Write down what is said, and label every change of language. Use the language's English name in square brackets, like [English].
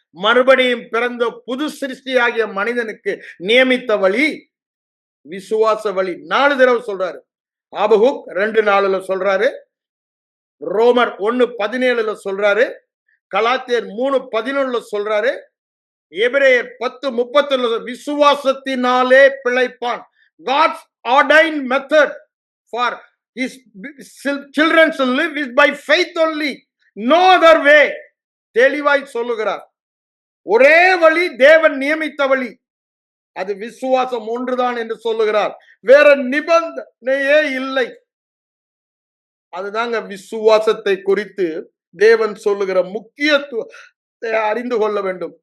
[Tamil] மறுபடியும் பிறந்த புது சிருஷ்டியாகிய மனிதனுக்கு நியமித்த வழி விசுவாச வழி. 4 தடவை சொல்றாரு. ஆபகுக் 2:4 சொல்றாரு, ரோமர் 1:17 சொல்றாரு, கலாத்தியர் 3:11 சொல்றாரு, எபிரேயர் 10:31 விசுவாசத்தினாலே பிழைப்பான். [English] God's ordained method for his children to live is by faith only, no other way. [Tamil] தெளிவாய் சொல்லுகிறார். ஒரே வழி, தேவன் நியமித்த வழி, அது விசுவாசம் ஒன்றுதான் என்று சொல்லுகிறார். வேற நிபந்தனையே இல்லை. அதுதாங்க விசுவாசத்தை குறித்து தேவன் சொல்லுகிற முக்கியத்துவத்தை அறிந்து கொள்ள வேண்டும்.